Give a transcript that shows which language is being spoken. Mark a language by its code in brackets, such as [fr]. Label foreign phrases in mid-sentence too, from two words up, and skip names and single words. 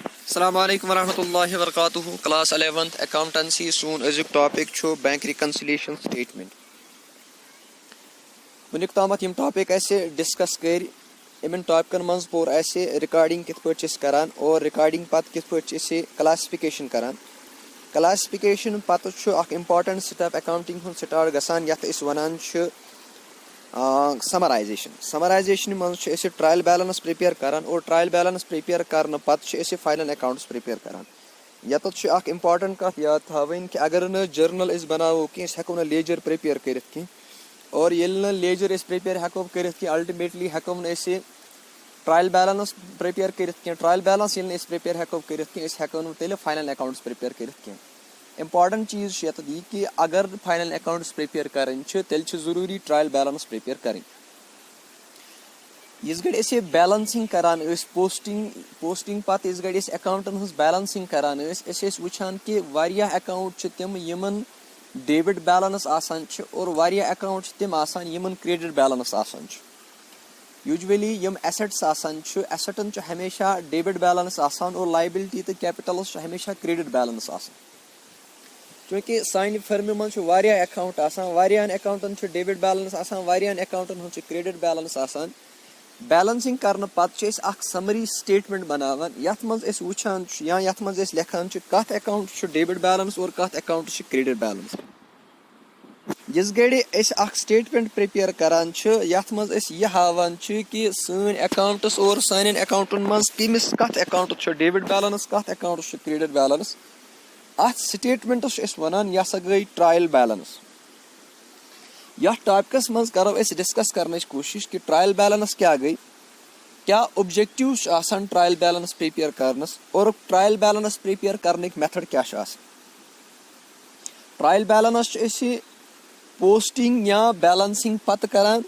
[ar] السلام عليكم ورحمة الله وبركاته. [en] class 11th accountancy [ks] सून अजुक टॉपिक छु [en] bank reconciliation statement. [ks] वुनिक तामत यम टॉपिक ऐसे डिस्कस कर इन टॉपिकन मज पोर ऐसे रिकॉर्डिंग कित पट करान और रिकॉर्डिंग पत कित पट क्लासिफिकेशन करान। क्लासिफिकेशन पत छु अख [en] important step [ks] अकाउंटिंग हुन स्टार्ट गसान यथ इस वनान छु समराइजेशन मज [en] trial balance prepare [ks] करान और [en] trial balance prepare [ks] करने पत [en] final accounts prepare [ks] करान। यत इम्पॉर्टेंट कथ याद थवन कि अगर न जर्नल बनावो कि हेको न [en] ledger prepare [ks] कर और ये न [en] ledger prepare [ks] हेको कर अल्टीमेटली हेको न [en] trial balance prepare [ks] कर ट्रायल बैलेंस ये प्रिपेयर हेको कर हेको तेल [en] final accounts prepare [ks] कर। इम्पॉर्टेंट चीज़ ये यह कि अगर [en] final accounts prepare [ks] करें तेल जरूरी [en] trial balance prepare [ks] करें। इस गड़े बैलेंसिंग करान पोस्टिंग पत इस गड़े अकाउंटन हज बैलेंसिंग करान वुचान कि वारियाह अकाउंट तिम यमन [en] debit balance [ks] आसान और वारियाह अकाउंट तिम आसान यमन [en] credit balance [ks] आसान। यूजुअली यम एसेट्स आसान एसेटन हमेशा [en] debit balance [ks] आसान और लायबिलिटी तो कैपिटल्स हमेशा [en] credit balance [ks] आसान। क्योंकि [en] sign firm [ks] मज अकाउंट आसान अकाउंटन [en] debit balance [ks] आसान अकाउंटन [en] credit balance [ks] आसान। बैलेंसिंग करने पत [en] summary statement [ks] बनावान यथ मज वुचान या यथ मज लिखान कत [en] account debit balance [ks] और कत [en] account credit balance. [ks] जिस गड़े [en] statement prepare [ks] करान यथ मज यह हावान कि सन अकाउंट्स और सान अकाउंटन मज कमिस कत [en] account debit balance [ks] कत [en] account credit balance. [ks] अत स्टेटमेंटस वनान यह गई [en] trial balance. [ks] यह टॉपिकस मज करो डिस्कस करने की कोशिश कि [en] trial balance [ks] क्या गई, क्या ऑब्जेक्टिव्स आसान [en] trial balance prepare [ks] करनस और [en] trial balance prepare [ks] करने की मेथड क्या आसान। [en] trial balance posting [ks] या बैलेंसिंग पत करान।